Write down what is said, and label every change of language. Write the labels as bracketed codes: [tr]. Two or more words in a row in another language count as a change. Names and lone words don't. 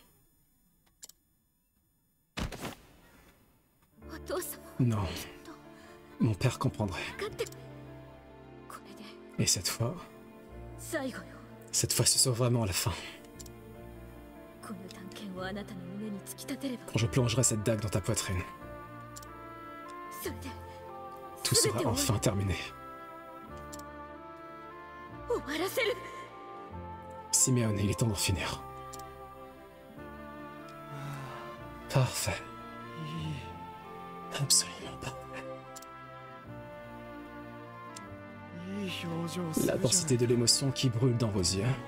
[fr] Non. Mon père comprendrait. Et cette fois, ce sera vraiment la fin. [ja] もあなたの胸に突き立てれば [fr] Quand je plongerai cette dague dans ta poitrine, [ja] それで [fr] tout sera enfin terminé. [ja] 終わらせる [fr] Simeone, il est temps d'en finir. Parfait. Absolument parfait. L'intensité de l'émotion qui brûle dans vos yeux.